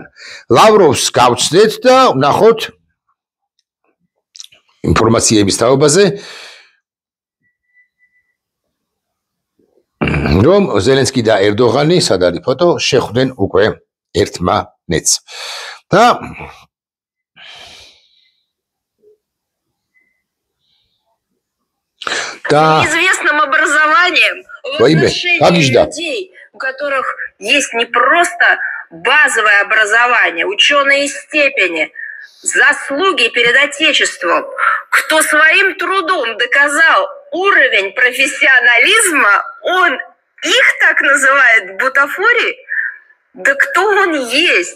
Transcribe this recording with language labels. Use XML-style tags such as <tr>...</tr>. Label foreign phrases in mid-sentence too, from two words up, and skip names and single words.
<ka>ლავროვს გავცდეთ და ვნახოთ ინფორმაციების თაობაზე, რომ ზელენსკი და ერდოღანი, სად არის ფოტო, შეხვდნენ უკვე ერთმანეთს. და</ka> <ru>неизвестным образованием в отношении людей, у которых есть не просто базовое образование, ученые степени, заслуги перед Отечеством, кто своим трудом доказал уровень профессионализма, он их так называет бутафорией, да кто он есть?</ru>